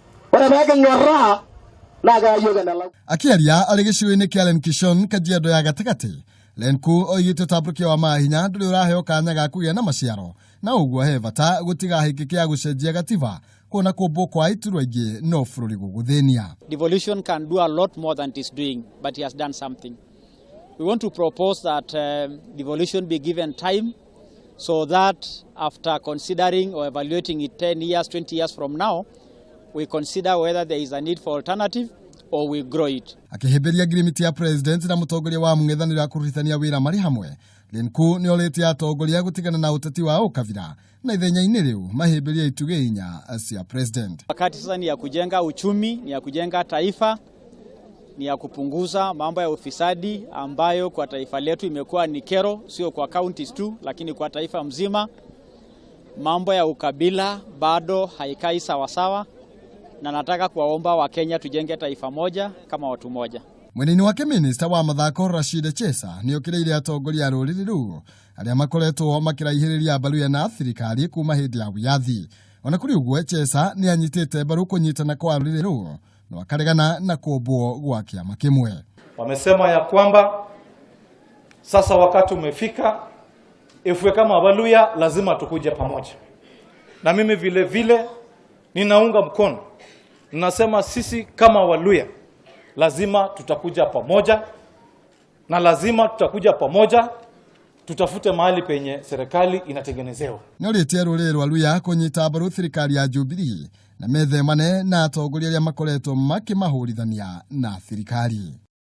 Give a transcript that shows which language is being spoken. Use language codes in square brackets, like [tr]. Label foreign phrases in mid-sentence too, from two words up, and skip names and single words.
[ki] Akiaria arĩ gĩcigo-inĩ kĩa Lenkishon Kajiado ya gatagati, Lenku oigite utamburukia wa maahinya ndũrĩ ũraheo kanya ga kũgĩa na maciaro, na ũguo he bata gũtiga hĩngĩ kĩa gũcenjia gatiba kuona kũmbwo kwa iturwa ingĩ no bũrũri gũgũthĩnia. [en] Devolution can do a lot more than it is doing, but he has done something. We want to propose that devolution be given time so that after considering or evaluating it 10 years, 20 years from now, we consider whether there is a need for alternative or we grow it. [ki] Akihĩmbĩria ngirimiti ya president na mũtongoria wa mung'ethaniro kũrutithania wĩra marĩ hamwe, Lenku nĩ orĩtie atongoria gũtigana na ũteti wa ukabira na ithenya-inĩ rĩu mahĩmbĩria ituge inya cia president. [sw] Wakati sasa ni ya kujenga uchumi, ni ya kujenga taifa, ni ya kupunguza mambo ya ufisadi ambayo kwa taifa letu imekuwa ni kero, sio kwa counties tu lakini kwa taifa mzima. Mambo ya ukabila bado haikai sawasawa, na nataka kuwaomba wa Kenya tujenge taifa moja kama watu moja. [ki] Mwene wake Minister wa mathako Rashid Chesa nĩ okireire atongoria rũrĩrĩ rũu arĩa makoretwo makĩraihĩrĩria mbaru na thirikari kuma hĩndĩ ya wĩyathi. Ona kũrĩ ũguo Chesa nĩ anyitĩte mbaru kũnyitana kwa rũrĩrĩ rũu na akaregana na kũmbwo gwa kĩama kĩmwe. [sw] Wamesema ya kwamba sasa wakati umefika, ifwe kama Waluya lazima tukuje pamoja. Na mimi vile vile ninaunga mkono. Ninasema sisi kama Waluya lazima tutakuja pamoja, na lazima tutakuja pamoja tutafute mahali penye serikali inatengenezewa. [ki] Nĩorĩtie rũrĩrĩ rwa Luya kũnyita mbaru thirikari ya Jubilee na methemane na atongoria arĩa makoretwo makĩmahũrithania na thirikari.